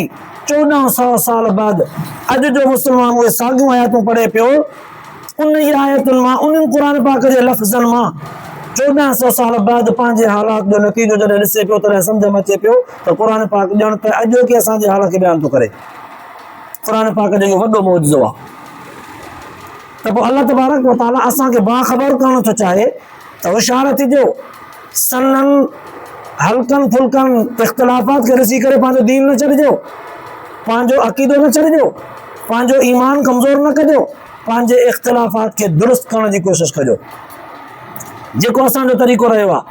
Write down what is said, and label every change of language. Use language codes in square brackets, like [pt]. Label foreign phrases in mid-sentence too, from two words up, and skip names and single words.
[sd] 1400 साल बाद अॼु जो मुस्लमान उहे साॻियूं आयतूं पढ़े पियो, उन ई आयतुनि मां, उन्हनि क़ुर पाक जे लफ़्ज़नि मां 1400 साल बाद पंहिंजे हालात जो नतीजो जॾहिं ॾिसे पियो, तॾहिं सम्झ में अचे पियो त क़ुर पाक ॼण त अॼु के असांजे हाल खे बयानु थो करे। क़ुर पाक जो इहो वॾो मौजज़ो आहे। त पोइ [ar] الله تبارك وتعالى [sd] असांखे बाख़बर करणु थो चाहे त होशियार थिजो, सननि हल्कनि फुल्कनि इख़्तिलाफ़ात खे ॾिसी करे पंहिंजो दीन न छॾिजो, पंहिंजो अक़ीदो न छॾिजो, पंहिंजो ईमान कमज़ोर न कजो, पंहिंजे इख़्तिलाफ़ात खे दुरुस्त करण जी कोशिशि कजो, जेको असांजो तरीक़ो रहियो आहे।